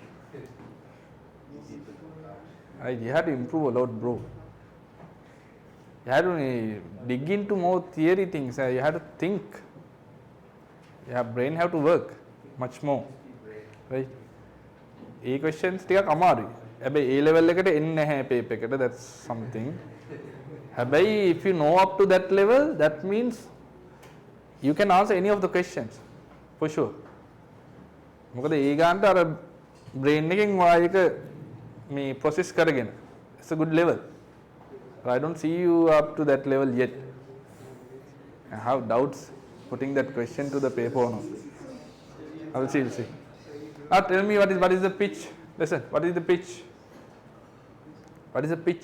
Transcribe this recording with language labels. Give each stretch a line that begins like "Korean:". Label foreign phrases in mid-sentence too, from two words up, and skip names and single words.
English: Right? You have to improve a lot, bro. You have to dig into more theory things. You have to think. Your brain have to work much more, right? A questions
Sinhala: ටිකක් අමාරුයි. හැබැයි A level එකට එන්නේ නැහැ paper එකට.
English: That's something.
Sinhala: හැබැයි
English: if you know up to that level, that means you can answer any of the questions for sure.
Sinhala: මොකද ඒ ගානට අර brain එකෙන් වායක මේ process කරගෙන.
English: It's a good level. But I don't see you up to that level yet. I have doubts putting that question to the paper or not. I will see, we'll see. Now tell me what is the pitch? Listen, what is the pitch? What is the pitch?